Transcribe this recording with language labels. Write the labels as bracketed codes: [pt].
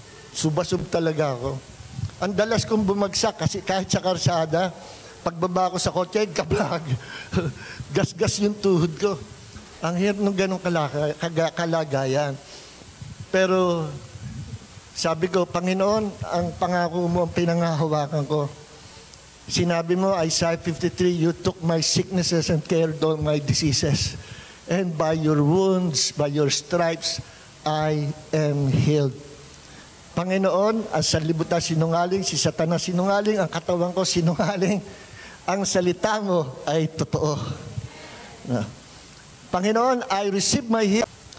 [tl] Subasub talaga ako. Ang dalas kong bumagsak kasi kahit sa karsada, pagbaba ko sa kotse, kablag. Gas-gas yung tuhod ko. Ang hirap ng ganong kalagayan. Pero sabi ko, Panginoon, ang pangako mo, ang pinangahawakan ko. Sinabi mo, [en] Isaiah 53, you took my sicknesses and cared all my diseases. And by your wounds, by your stripes, I am healed. [tl] Panginoon, ang sanlibutan sinungaling, si Satanas sinungaling, ang katawan ko sinungaling, ang salita mo ay totoo. [en] Panginoon, I receive my healing.